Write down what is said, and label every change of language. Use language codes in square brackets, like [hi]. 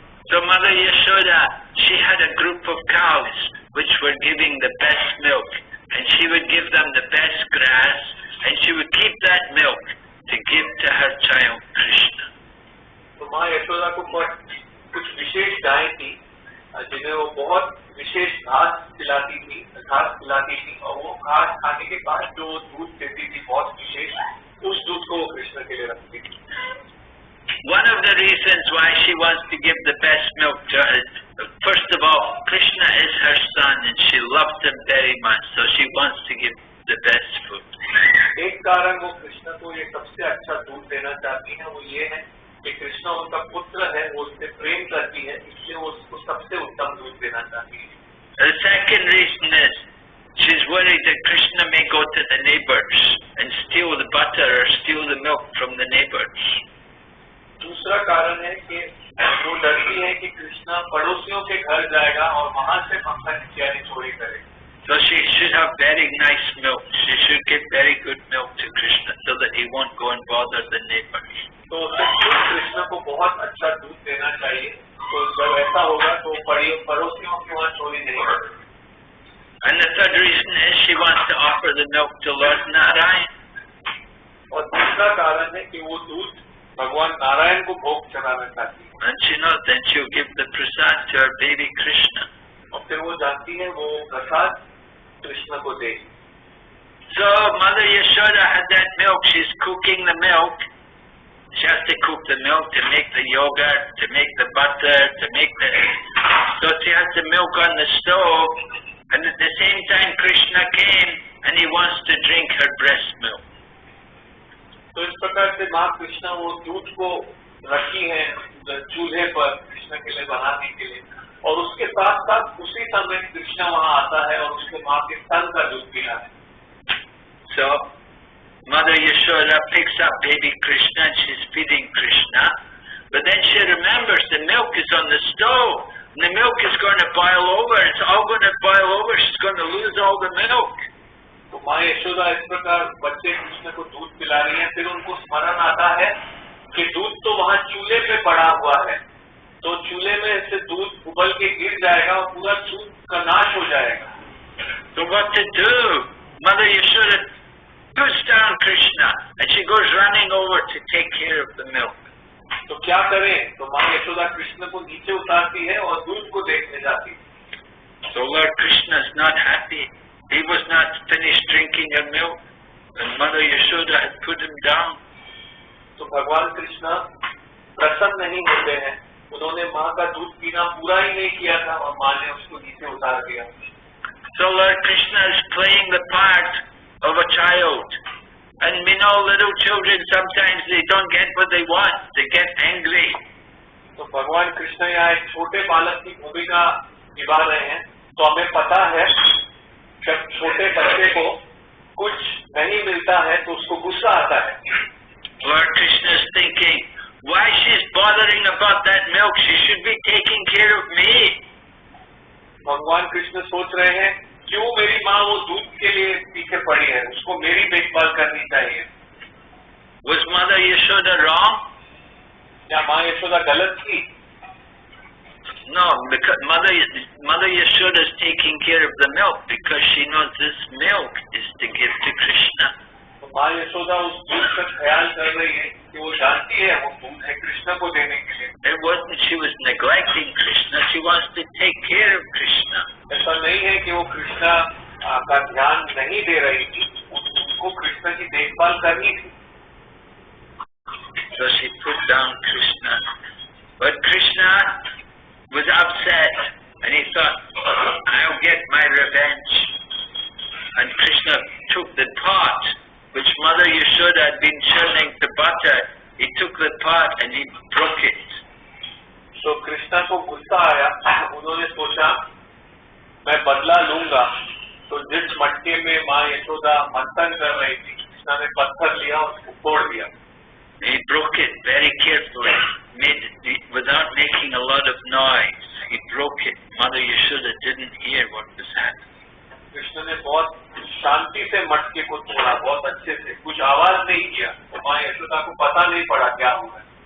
[en] So Mother Yashoda, she had a group of cows which were giving the best milk, and she would give them the best grass, and she would keep that milk to give to her child Krishna. [hi] तो माँ यशोदा को कुछ विशेष गायें थी जिन्हें वो बहुत विशेष घास खिलाती थी और वो घास खाने के बाद जो दूध देती थी बहुत विशेष, उस दूध को वो कृष्ण के लिए रखती थी। [en] One of the reasons why she wants to give the best milk to her, first of all, Krishna is her son and she loves him very much, so she wants to give the best food. [hi] एक कारण वो कृष्ण को ये सबसे अच्छा दूध देना चाहती है वो ये है कि कृष्ण उनका पुत्र है, वो उससे प्रेम करती है, इसलिए वो उसको सबसे उत्तम दूध देना चाहती है। [en] The second reason is she's worried that Krishna may go to the neighbors and steal the butter or steal the milk from the neighbors. [hi] दूसरा कारण है कि वो डरती है कि कृष्ण पड़ोसियों के घर जाएगा और वहाँ से पंखा इत्यादि चोरी करेगा। [en] So she should have very nice milk. She should give very good milk to Krishna so that he won't go and bother the neighbors. [hi] तो कृष्ण को बहुत अच्छा दूध देना चाहिए, तो जब ऐसा होगा तो पड़ोसियों के वहाँ चोरी नहीं करेगा। [en] And the third reason is she wants to offer the milk to Lord Narayan. [hi] और तीसरा कारण है कि वो दूध भगवान नारायण को भोग चढ़ाना चाहती है। [en] And she knows that she'll give the prasad to her baby Krishna. [hi] और फिर वो जानती है वो प्रसाद कृष्ण को देगी। [en] So Mother Yashoda had that milk. She's cooking the milk. She has to cook the milk to make the yogurt, to make the butter, to make the... So she has the milk on the stove, and at the same time Krishna came and he wants to drink her breast milk. [hi] तो इस प्रकार से माँ कृष्ण वो दूध को रखी है चूल्हे पर कृष्ण के लिए बनाने के लिए, और उसके साथ साथ उसी समय कृष्ण वहाँ आता है और उसके माँ के स्तन का दूध पीना है। [en] So Mother Yashoda picks up baby Krishna and she's feeding Krishna, but then she remembers the milk is on the stove and the milk is going to boil over. It's all going to boil over. She's going to lose all the milk. [hi] तो माँ यशोदा इस प्रकार बच्चे कृष्ण को दूध पिला रही है, फिर उनको स्मरण आता है कि दूध तो वहाँ चूल्हे पे पड़ा हुआ है, तो चूल्हे में से दूध उबल के गिर जाएगा और पूरा दूध का नाश हो जाएगा। [en] So what to do? Mother Yashoda puts down Krishna and she goes running over to take care of the milk. [hi] तो क्या करें? तो माँ यशोदा कृष्ण को नीचे उतारती है और दूध को देखने जाती है। [en] So Lord Krishna is not happy. He was not finished drinking her milk, and Mother Yashoda had put him down. [hi] तो भगवान कृष्ण प्रसन्न नहीं होते हैं, उन्होंने माँ का दूध पीना पूरा ही नहीं किया था और माँ ने उसको नीचे उतार दिया। [en] So Lord Krishna is playing the part of a child, and we know little children sometimes they don't get what they want, they get angry. [hi] तो भगवान कृष्ण यहाँ एक छोटे बालक की भूमिका निभा रहे हैं, तो हमें पता है जब छोटे बच्चे को कुछ नहीं मिलता है तो उसको गुस्सा आता है। [en] Lord Krishna is thinking, why she's bothering about that milk? She should be taking care of me. [hi] भगवान कृष्ण सोच रहे हैं क्यों मेरी माँ वो दूध के लिए पीछे पड़ी है, उसको मेरी देखभाल करनी चाहिए। [en] Was Mother Yashoda wrong? [hi] क्या माँ यशोदा गलत थी? [en] No, because Mother Yashoda is taking care of the milk because she knows this milk is to give to Krishna. [hi] तो माँ यशोदा उस दूध का ख्याल कर रही है कि वो जानती है वो दूध है कृष्ण को देने के लिए। [en] It wasn't she was neglecting Krishna, she wants to take care of Krishna. [hi] ऐसा नहीं है कि वो कृष्ण का ध्यान नहीं दे रही थी, उनको कृष्ण की देखभाल करनी थी। [en] So she put down Krishna. But Krishna was upset and he thought, I'll get my revenge. And Krishna took the pot which Mother Yashoda had been churning the butter. He took the pot and he broke it. [hi] तो कृष्णा को गुस्सा आया, उन्होंने सोचा मैं बदला लूंगा। तो जिस मटके में माँ यशोदा मंथन कर रही थी, कृष्णा ने पत्थर लिया और उसको तोड़ दिया। [en] He broke it very carefully, without making a lot of noise. He broke it. Mother Yashoda didn't hear what was happening. [hi] Krishna ने बहुत शांति से मटके को तोड़ा, बहुत अच्छे से, कुछ आवाज नहीं किया, तो माँ यशोदा को पता नहीं पड़ा क्या हुआ।